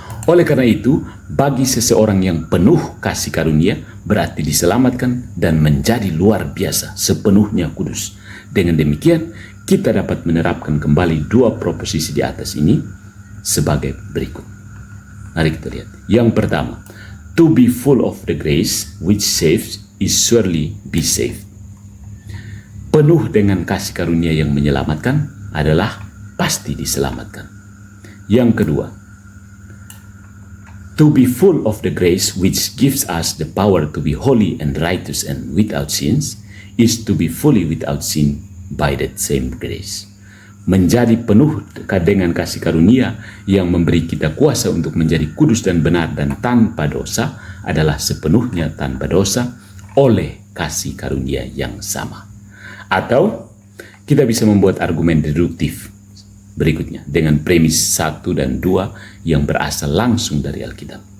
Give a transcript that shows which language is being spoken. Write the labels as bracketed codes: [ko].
[id] Oleh karena itu, bagi seseorang yang penuh kasih karunia berarti diselamatkan dan menjadi luar biasa, sepenuhnya kudus. Dengan demikian, kita dapat menerapkan kembali dua proposisi di atas ini sebagai berikut. Mari kita lihat. Yang pertama, [en] to be full of the grace which saves is surely be saved. [id] Penuh dengan kasih karunia yang menyelamatkan adalah pasti diselamatkan. Yang kedua, [en] to be full of the grace which gives us the power to be holy and righteous and without sins is to be fully without sin by that same grace. [id] Menjadi penuh dengan kasih karunia yang memberi kita kuasa untuk menjadi kudus dan benar dan tanpa dosa adalah sepenuhnya tanpa dosa oleh kasih karunia yang sama. Atau kita bisa membuat argumen deduktif berikutnya dengan premis 1 dan 2 yang berasal langsung dari Alkitab.